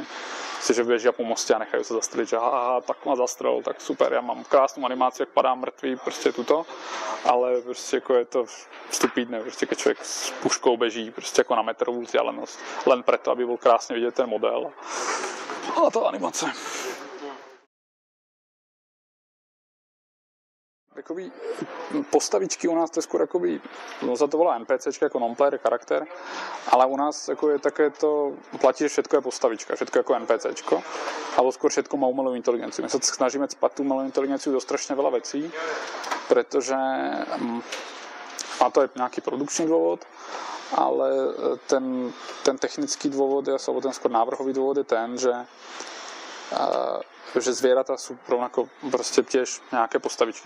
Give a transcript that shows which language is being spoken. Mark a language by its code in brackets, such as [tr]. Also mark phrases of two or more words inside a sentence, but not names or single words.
[cs] Že běží po mostě a nechají se zastřelit, že aha, tak má zastrel, tak super, já mám krásnou animaci, jak padám mrtvý, prostě tuto, ale prostě jako je to stupidné, prostě keď člověk s puškou běží prostě jako na metrovou vzdialenost, len preto, aby byl krásně vidět ten model a ta animace. [sk] Takový postavičky u nás to je skôr akoby, no za to volá NPCčka jako non-player charakter, ale u nás jako je také to, platí, že všetko je postavička, všetko jako NPCčko, alebo skôr všetko má umelou inteligenciu. My sa snažíme cpat tú umelou inteligenciu do strašne veľa vecí, pretože má to je nějaký produkční dôvod, ale ten technický dôvod, alebo ten skôr návrhový dôvod je ten, že zvieratá sú rovnako prostě tiež nejaké postavičky.